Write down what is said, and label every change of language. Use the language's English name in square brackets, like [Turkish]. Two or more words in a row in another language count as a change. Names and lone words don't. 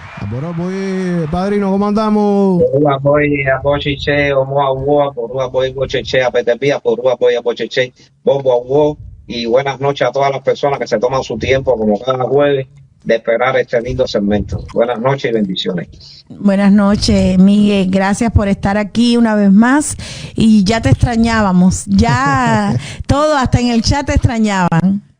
[Spanish] Padrino, ¿cómo andamos? Abochiche, Omoa, Porúa Boy, Bocheche, Apetepía, Porúa Boy, Bocheche, Bobo, y buenas noches a todas las personas que se toman su tiempo, como cada jueves, de esperar este lindo segmento. Buenas noches y bendiciones. Buenas noches, Miguel. Gracias por estar aquí una vez más. Y ya te extrañábamos. Ya todo, hasta en el chat te extrañaban.